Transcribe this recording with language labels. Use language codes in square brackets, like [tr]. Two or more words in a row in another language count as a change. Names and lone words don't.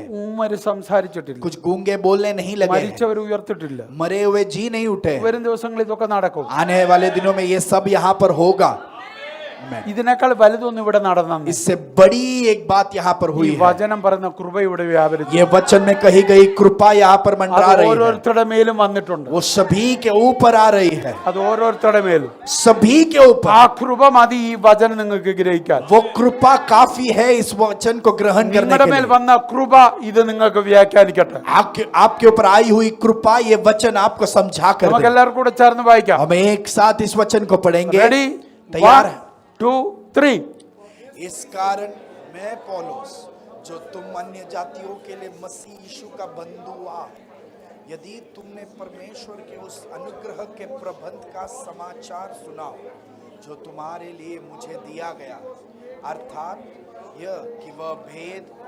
[ml] ഊമര് സംസാരിച്ചിട്ടില്ല. [hi] कुछ गूंगे बोलने नहीं लगे हैं. [ml] മരിച്ചവർ ഉയർത്തിട്ടില്ല. [hi] मरे हुए जी नहीं उठे. [ml] വരും ദിവസങ്ങളിൽ ഇതൊക്കെ നടക്കും. [hi] आने वाले दिनों में ये सब यहाँ पर होगा. [ml] ഇതിനേക്കാൾ വലുതൊന്നും ഇവിടെ നടന്നു. [hi] इससे बड़ी एक बात यहाँ पर [ml] ഈ [hi] हुई है. [ml] വചനം പറയുന്ന കൃപ ഇവിടെ വ്യാപരിച്ചു. [hi] ये वचन में कही गई कृपा यहाँ पर मंडरा [ml] അത് [hi] रही है. [ml] ഓരോരുത്തരുടെ മേലും വന്നിട്ടുണ്ട്. [hi] वो सभी के ऊपर आ रही है. [ml] അത് ഓരോരുത്തരുടെ മേലും. [hi] सभी के ऊपर [ml] ആ കൃപ മതി ഈ വചനം നിങ്ങൾക്ക് ഗ്രഹിക്കാൻ. [hi] वो कृपा काफी है इस वचन को ग्रहण करने [ml] നിങ്ങളുടെ [hi] के [ml] മേൽ [hi] लिए. [ml] വന്ന കൃപ ഇത് നിങ്ങൾക്ക് വ്യാഖ്യാനിക്കട്ടെ. [hi] आपके ऊपर आई हुई कृपा ये वचन आपको समझा कर [ml] നമുക്ക് [hi] दे. [ml] എല്ലാവർക്കും കൂടെ ചേർന്ന് വായിക്കാം. [hi] हम एक साथ इस वचन को पढ़ेंगे. रेडी? तैयार 1 है? 2 3. इस कारण मैं पौलुस जो तुम अन्य जातियों के लिए मसीह यीशु का बंधु हुआ, यदि तुमने परमेश्वर के उस अनुग्रह के प्रबंध का समाचार सुना जो तुम्हारे लिए मुझे दिया गया, अर्थात यह कि वह भेद